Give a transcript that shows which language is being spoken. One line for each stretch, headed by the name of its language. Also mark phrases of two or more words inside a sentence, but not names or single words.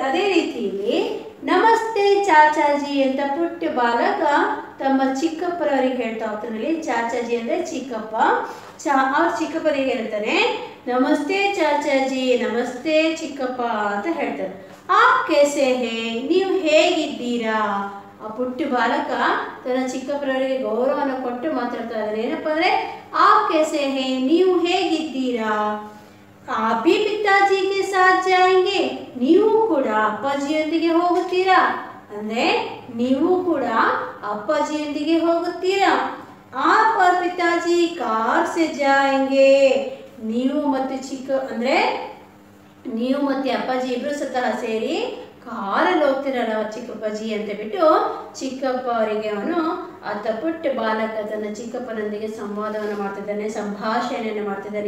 Kannada: ಅದೇ ರೀತಿಯಲ್ಲಿ
Hindi: नमस्ते चाचाजी
Kannada: ಅಂತ ಪುಟ್ಟ ಬಾಲಕ ತಮ್ಮ ಚಿಕ್ಕಪ್ಪರವರಿಗೆ ಹೇಳ್ತಾ ಹೋಗ್ತಾನೆ. ಚಾಚಾಜಿ ಅಂದ್ರೆ ಚಿಕ್ಕಪ್ಪ, ಅವ್ರ ಚಿಕ್ಕಪ್ಪರಿಗೆ ಹೇಳ್ತಾನೆ
Hindi: नमस्ते चाचाजी,
Kannada: ನಮಸ್ತೆ ಚಿಕ್ಕಪ್ಪ ಅಂತ ಹೇಳ್ತಾರೆ.
Hindi: ಆಪ್ कैसे हैं?
Kannada: ನೀವು ಹೇಗಿದ್ದೀರಾ? ಆ ಪುಟ್ಟ ಬಾಲಕ ತನ್ನ ಚಿಕ್ಕಪ್ಪರವರಿಗೆ ಗೌರವವನ್ನು ಕೊಟ್ಟು ಮಾತಾಡ್ತಾ ಇದ್ದಾರೆ. ಏನಪ್ಪಾ ಅಂದ್ರೆ
Hindi: आप कैसे हैं?
Kannada: ನೀವು ಹೇಗಿದ್ದೀರಾ?
Hindi: आप भी पिताजी के साथ जाएंगे?
Kannada: ನೀವು ಕೂಡ ಅಪ್ಪಾಜಿಯೊಂದಿಗೆ ಹೋಗುತ್ತೀರಾ? ಅಂದ್ರೆ ನೀವು ಕೂಡ ಅಪ್ಪಾಜಿಯೊಂದಿಗೆ ಹೋಗುತ್ತೀರಾ?
Hindi: आप और पिताजी कार से जाएंगे?
Kannada: ನೀವು ಮತ್ತು ನೀವು ಮತ್ತೆ ಅಪ್ಪಾಜಿ ಇಬ್ರು ಸಹ ಸೇರಿ ಕಾರಲ್ಲಿ ಹೋಗ್ತಿರಲ್ಲ ಚಿಕ್ಕಪ್ಪಾಜಿ ಅಂತ ಬಿಟ್ಟು ಚಿಕ್ಕಪ್ಪ ಅವರಿಗೆ ಅವನು ಪುಟ್ಟ ಬಾಲಕ ತನ್ನ ಚಿಕ್ಕಪ್ಪನೊಂದಿಗೆ ಸಂವಾದವನ್ನು ಮಾಡ್ತಿದ್ದಾನೆ, ಸಂಭಾಷಣೆಯನ್ನು ಮಾಡ್ತಿದ್ದಾನೆ.